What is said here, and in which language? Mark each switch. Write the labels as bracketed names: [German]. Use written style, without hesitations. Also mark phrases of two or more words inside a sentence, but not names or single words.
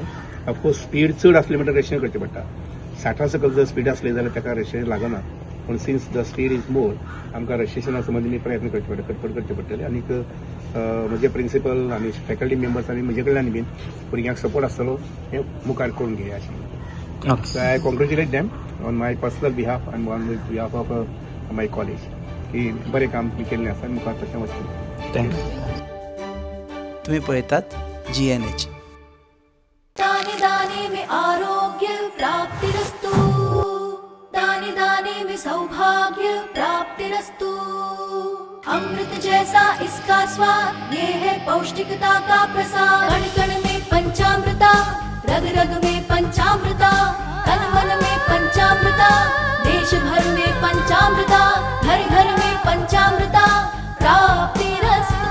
[Konkani] ऑफकोर्स स्पीड चड आसली म्हणल्यार रजिस्ट्रेशन करचें पडटा. 60 सकयल जर स्पीड आसली जाल्यार ताका रजिस्ट्रेशन लागना. पूण [English] since the speed is more, [Konkani] आमकां रजिस्ट्रेशना संबंधी प्रयत्न करचे पडटले. आनी म्हजे प्रिन्सिपल आनी [English] faculty members [Konkani] आनी म्हजे कडल्यान बीन भुरग्यांक सपोर्ट आसतलो हें मुखार करून घेया अशें. [English] So I congratulate them on my personal behalf and on behalf of my college. [Konkani] की बरें काम केल्लें आसा, मुखार तशें वचचें. थँक्यू. तुम्ही पळयतात GNH. [Hindi] दाने दाने में आरोग्य प्राप्तिरस्तु, दाने दाने में सौभाग्य प्राप्तिरस्तु. अमृत जैसा इसका स्वाद, ये है पौष्टिकता का प्रसाद. कण कण में पंचामृता, रग रग में पंचामृता, तन मन में पंचामृता, देश भर में पंचामृता, घर घर में पंचामृता प्राप्तिरस्तु.